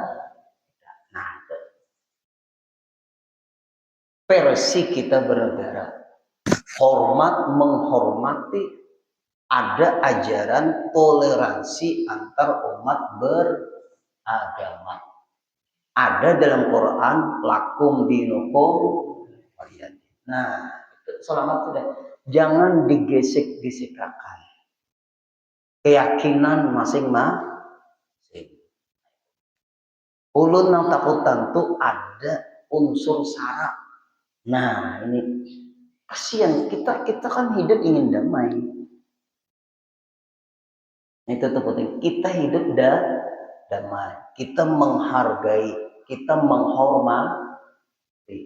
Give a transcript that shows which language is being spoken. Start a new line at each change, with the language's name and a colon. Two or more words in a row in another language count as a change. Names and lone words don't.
Indonesian: Nah, itu versi kita bernegara. Menghormati, ada ajaran toleransi antar umat beragama. Ada dalam Quran,
Arabic: لكم دينكم ولي دين.
Indonesian: Nah, itu selamat sudah. Jangan digesek-gesekkan. keyakinan masing-masing.
Banjar: Ulun nang takutan tuh ada unsur sara.
Indonesian: Nah ini kasihan kita kan hidup ingin damai. Itu tuh penting. Kita hidup damai. Kita menghargai, kita menghormati.